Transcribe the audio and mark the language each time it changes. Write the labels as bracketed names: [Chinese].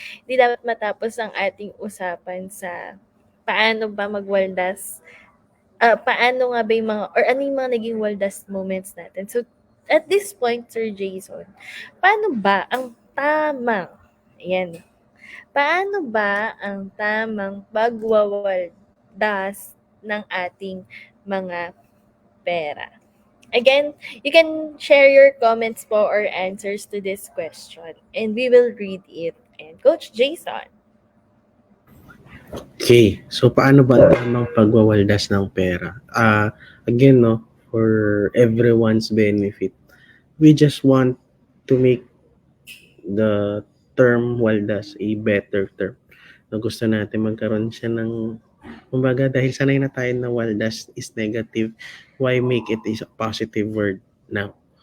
[Filipino] Hindi dapat matapos ang ating usapan sa paano ba magwaldas, paano nga ba yung mga, or ano yung mga naging waldas moments natin. So, [English] at this point, [Filipino] Sir Jason, paano ba ang tamang, ayan, paano ba ang tamang pagwawaldas ng ating mga pera? [English] Again, you can share your comments po or answers to this question and we will read it. And Coach Jason. [Filipino] Okay, so paano ba ang tamang pagwawaldas ng pera? [English] Again, no, for everyone's benefit, we just want to make the term waldas a better term. [Filipino] No, gusto natin magkaroon siya ng, kumbaga, dahil sanay na tayo na waldas [English] is negative, why make it is a positive word now?